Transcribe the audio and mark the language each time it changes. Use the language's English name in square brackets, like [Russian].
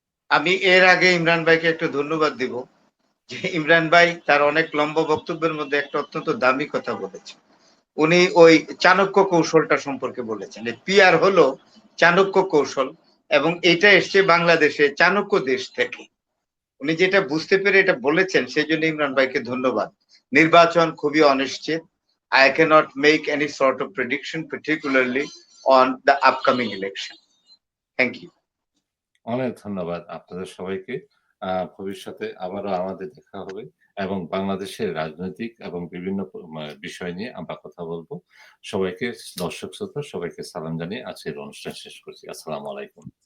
[Bangla] আমি এর আগে ইমরান ভাইকে একটু ধন্যবাদ দিব যে ইমরান ভাই তার অনেক লম্বা বক্তব্যের মধ্যে একটা অত্যন্ত দামি কথা বলেছেন। উনি ওই চাণক্য কৌশলটা সম্পর্কে বলেছেন। পিআর হলো চাণক্য কৌশল, এবং এটা এসছে বাংলাদেশে চাণক্য দেশ থেকে। উনি যেটা বুঝতে পেরে এটা বলেছেন, সেই জন্য ইমরান ভাইকে ধন্যবাদ। নির্বাচন খুবই অনিশ্চিত। [English] I cannot make any sort of prediction, particularly on the upcoming election. Thank you. [Bangla] অনেক ধন্যবাদ আপনাদের সবাইকে। ভবিষ্যতে আবারও আমাদের দেখা হবে এবং বাংলাদেশের রাজনৈতিক এবং বিভিন্ন বিষয় নিয়ে আমরা কথা বলবো। সবাইকে, দর্শক শ্রোতা সবাইকে সালাম জানিয়ে আজকের অনুষ্ঠান শেষ করছি। আসসালামু আলাইকুম।